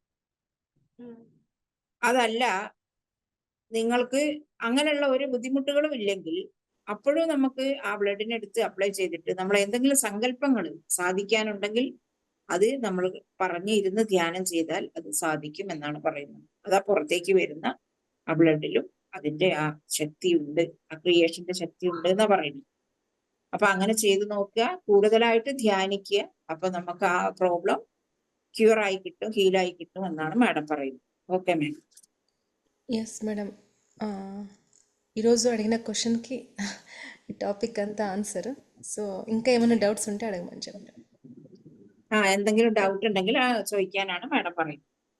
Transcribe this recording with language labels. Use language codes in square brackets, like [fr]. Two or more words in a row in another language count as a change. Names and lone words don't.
[ml] അതല്ല നിങ്ങൾക്ക് അങ്ങനെയുള്ള ഒരു ബുദ്ധിമുട്ടുകളും ഇല്ലെങ്കിൽ അപ്പോഴും നമുക്ക് ആ ബ്ലഡിനെ എടുത്ത് അപ്ലൈ ചെയ്തിട്ട് നമ്മൾ എന്തെങ്കിലും സങ്കല്പങ്ങൾ സാധിക്കാനുണ്ടെങ്കിൽ അത് നമ്മൾ പറഞ്ഞിരുന്ന് ധ്യാനം ചെയ്താൽ അത് സാധിക്കും എന്നാണ് പറയുന്നത്. അതാ പുറത്തേക്ക് വരുന്ന ആ ബ്ലഡിലും അതിന്റെ ആ ശക്തിയുണ്ട്, ആ ക്രിയേഷന്റെ ശക്തി ഉണ്ട് എന്നാ പറയുന്നത്. അപ്പൊ അങ്ങനെ ചെയ്തു നോക്കുക, കൂടുതലായിട്ട് ധ്യാനിക്കുക. അപ്പൊ നമുക്ക് ആ പ്രോബ്ലം ക്യൂർ ആയി കിട്ടും, ഹീലായി കിട്ടും എന്നാണ് മാഡം പറയുന്നത്. [en] okay madam. yes madam, [te] ఈరోజు అడిగిన క్వశ్చన్కి ఈ టాపిక్ అంతా ఆన్సర్. సో ఇంకా ఏమైనా డౌట్స్ ఉంటే అడగమని చెప్పండి. [ml] എന്തെങ്കിലും ഡൗട്ട് ഉണ്ടെങ്കിൽ ചോദിക്കാനാണ് മാഡം പറയുന്നത്.